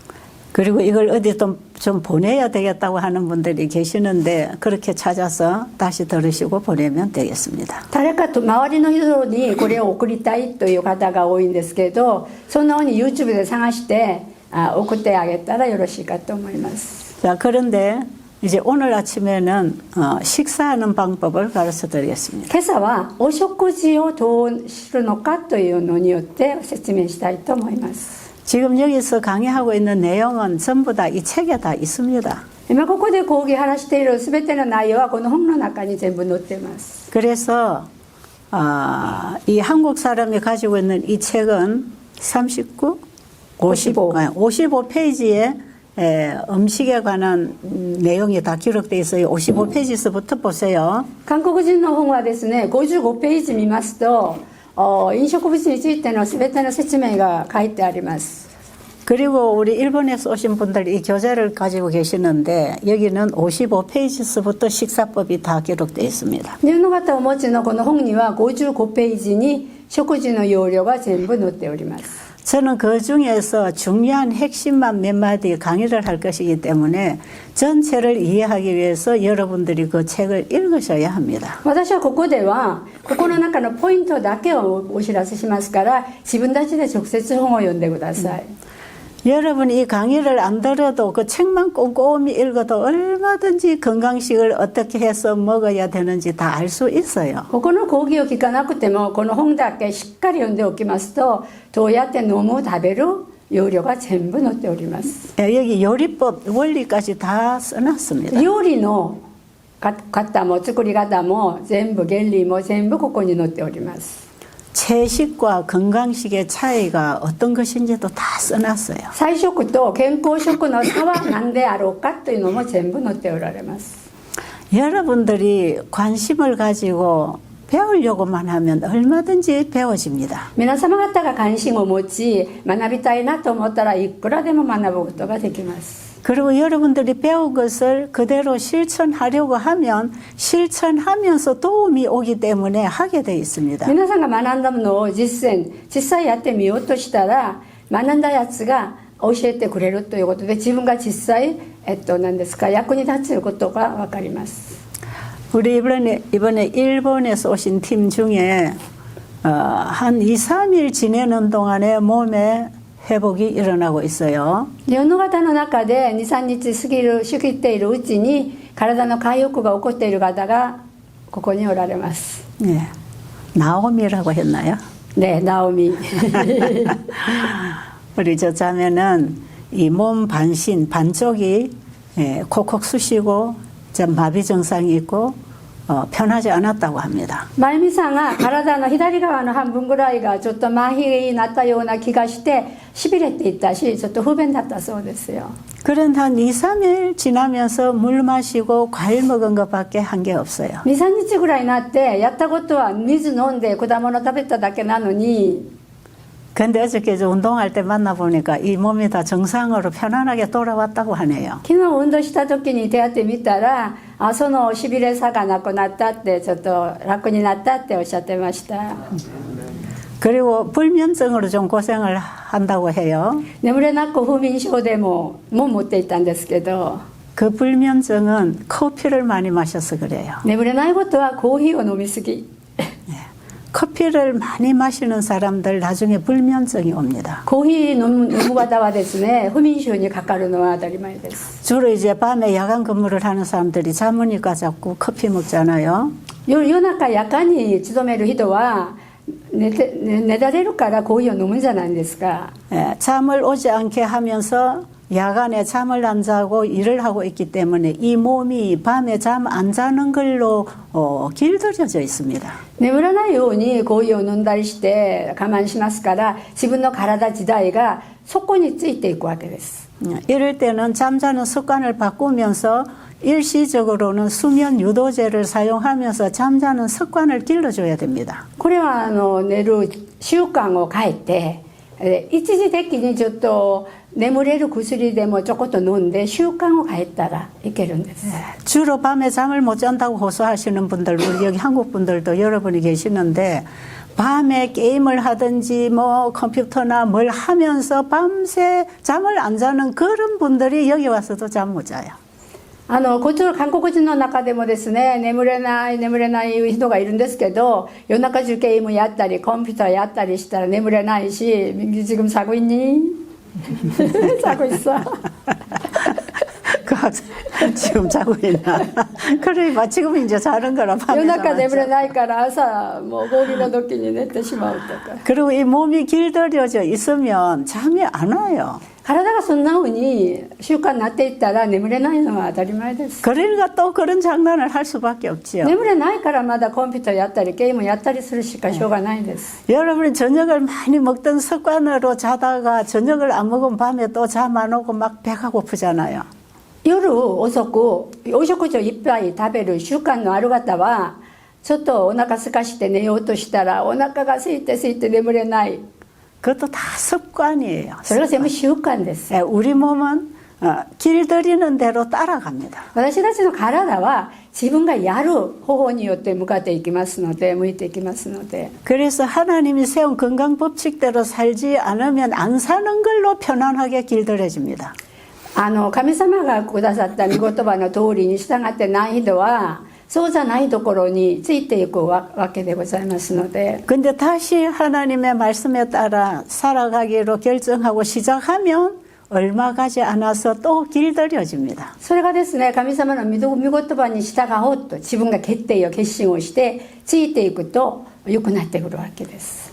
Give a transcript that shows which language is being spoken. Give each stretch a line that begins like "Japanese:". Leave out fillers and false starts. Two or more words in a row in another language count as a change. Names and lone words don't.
Korean: 그리고 이걸 어디 좀 보내야 되겠다고 하는 분들이 계시는데 그렇게 찾아서 다시 들으시고 보내면 되겠습니다.
Japanese: 誰かと周りの人にこれを送りたいという方が多いんですけどそのように YouTube で探して送ってあげたらよろしいかと思います。
Korean: 자, 그런데 이제 오늘 아침에는 식사하는 방법을 가르쳐 드리겠습니다.
Japanese: 今朝はお食事をどうするのかというのによって説明したいと思います。
Korean: 지금 여기서 강의하고 있는 내용은 전부 다 이 책에 다 있습니다.
Japanese: 今ここで講義話しているすべての内容はこの本の中に全部載っています。
Korean: 그래서 이 한국 사람이 가지고 있는 이 책은 39, 55페이지에 음식에 관한 내용이 다 기록되어 있어요. 55페이지에서부터 보세요.
Japanese: 韓国人の本はですね55ページ見ますと飲食物についてのすべての説明が書いてあります。
Korean: 그리고 우리 일본에서 오신 분들이 이 교재를 가지고 계시는데 여기는 55페이지에서부터 식사법이 다 기록되어 있습니다.
Japanese: 日本の方をお持ちのこの本には55ページに食事の要領が全部載っております。
Korean: 저는 그 중에서 중요한 핵심만 몇 마디 강의를 할 것이기 때문에 전체를 이해하기 위해서 여러분들이 그 책을 읽으셔야 합니다.
Japanese: 私はここではここの中のポイントだけをお知らせしますから自分たちで直接本を読んでください。
Korean: 여러분이 이 강의를 안 들어도 그 책만 꼼꼼히 읽어도 얼마든지 건강식을 어떻게 해서 먹어야 되는지 다 알 수 있어요.
Japanese: ここの講義を聞かなくてもこの本だけしっかり読んでおきますとどうやって飲む食べる要領が全部載っております。
Korean: 여기 요리법 원리까지 다 써놨습니다.
Japanese: 料理の方も作り方も全部原理も全部ここに載っております。
Korean: 채식과 건강식의 차이가 어떤 것인지도 다 써놨어요.
Japanese: 菜食と健康食の差は何であろうかというのも全部載っておられます。
Korean: 여러분들이 관심을 가지고 배우려고만 하면 얼마든지 배워집니다.
Japanese: 皆様方が関心を持ち学びたいなと思ったらいくらでも学ぶことができます。
Korean: 그리고 여러분들이 배운 것을 그대로 실천하려고 하면 실천하면서 도움이 오기 때문에 하게 돼 있습니다.
Japanese: 皆さんが学んだものを実際やってみようとしたら学んだやつが教えてくれるということで自分が実際何ですか役に立つことが分かります。
Korean: 우리 이번에 일본에서 오신 팀 중에 한 2, 3일 지내는 동안에 몸에 회복이 일어나고 있어요.
Japanese: 日本の方の中で 2,3 日過ぎているうちに体の回復が起こっている方がここにおられます。
Korean: 네. 나옴이라고 했나요? 네, 나오미. 우리 저 자매는 이 몸 반쪽이 콕콕 쑤시고 좀 마비 증상이 있고 편하지 않았다고 합니다.
Japanese: まゆみさんが体の左側の半分ぐらいがちょっと麻痺になったような気がしてしびれていったしちょっと不便だったそうですよ。
Korean: 그런 한 2, 3일 지나면서 물 마시고 과일 먹은 것밖에 한 게 없어요.
Japanese: 2、3 日ぐらいになってやったことは水飲んで果物食べただけなのに
Korean: 근데 어저께 저 운동할 때 만나보니까 이 몸이 다 정상으로 편안하게 돌아왔다고 하네요.
Japanese: 昨日運動した時に出会ってみたらそのしびれさがなくなったってちょっと楽になったっておっしゃってました。
Korean: 그리고 불면증으로 좀 고생을 한다고 해요.
Japanese: 眠れなく不眠症でも持っていたんですけど
Korean: 그 불면증은 커피를 많이 마셔서 그래요.
Japanese: 眠れないことはコーヒーを飲みすぎ
Korean: 커피를 많이 마시는 사람들 나중에 불면증이 옵니다.
Japanese: コーヒー飲む方はですね不眠症にかかるのは当たり前です。
Korean: 주로 이제 밤에 야간 근무를 하는 사람들이 잠으니까 자꾸 커피 먹잖아요.
Japanese: 夜中夜間に勤める人は寝られるからコーヒーを飲むんじゃないですか。
Korean: 잠을 오지 않게 하면서 야간에 잠을 안 자고 일을 하고 있기 때문에 이 몸이 밤에 잠 안 자는 걸로 길들여져 있습니다.
Japanese: 眠らないようにコーヒーを飲んだりして我慢しますから自分の体自体がそこについていくわけです。
Korean: 이럴 때는 잠자는 습관을 바꾸면서 일시적으로는 수면 유도제를 사용하면서 잠자는 습관을 길러줘야 됩니다.
Japanese: これは寝る習慣を変えて一時的にちょっと眠れる薬でもちょこっと飲んで習慣を変えたらいけるんです。
Korean: 주로 밤에 잠을 못 잔다고 호소하시는 분들, 우리 여기 한국 분들도 여러분이 계시는데 밤에 게임을 하든지 뭐 컴퓨터나 뭘 하면서 밤새 잠을 안 자는 그런 분들이 여기 와서도 잠 못 자요.
Japanese: こっちの韓国人の中でもですね眠れない人がいるんですけど夜中中ゲームやったりコンピューターやったりしたら眠れないし
Korean: 지금 자고 있니? 자고 있어. 그 학생 지금 자고 있나? 그러니까 지금 이제 자는 거라 밤에
Japanese: 夜中
Korean: 잠 안
Japanese: 夜眠れないから朝もう合理の時に寝てしまうとか
Korean: 그리고 이 몸이 길들여져 있으면 잠이 안 와요.
Japanese: 体がそんな風に習慣になっていったら眠れないのは当たり前です。
Korean: 그러니까 또 그런 장난을 할 수밖에 없지요.
Japanese: 眠れないからまだコンピューターやったりゲームやったりするしかしょうがないです。
Korean: 여러분이 저녁을 많이 먹던 습관으로 자다가 저녁을 안 먹으면 밤에 또 잠 안 오고 막 배가 고프잖아요.
Japanese: 夜遅くお食事をいっぱい食べる習慣のある方はちょっとお腹空かして寝ようとしたらお腹が空いて眠れない
Korean: 그것도 다 습관이에요.
Japanese: それが全部習慣です。
Korean: 우리 몸은 길들이는 대로 따라갑니다.
Japanese: 私たちの体は自分がやる方法によって向かっていきますので向いていきますので
Korean: 그래서 하나님이 세운 건강 법칙대로 살지 않으면 안 사는 걸로 편안하게 길들여집니다.
Japanese: 神様がくださった御言葉の通りに従ってない人はそうじゃないところについていくわけでございますので
Korean: 근데 다시 하나님의 말씀에 따라 살아가기로 결정하고 시작하면 얼마 가지 않아서 또 길들여집니다.
Japanese: それがですね神様の御言葉に従おうと自分が決心をしてついていくと良くなってくるわけです。